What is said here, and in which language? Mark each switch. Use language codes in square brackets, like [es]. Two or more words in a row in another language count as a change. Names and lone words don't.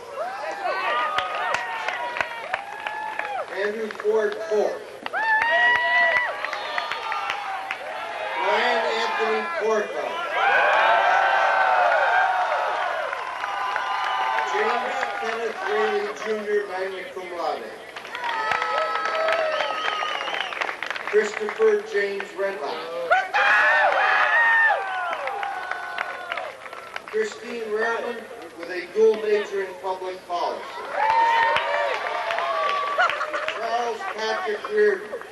[en] Andrew Ford Ford. Brian Anthony Porco. James Kenneth Rayleigh Jr., magna cum laude. Christopher James Redline. Christine Rehrman with a dual major in public policy. Charles Patrick Reardon.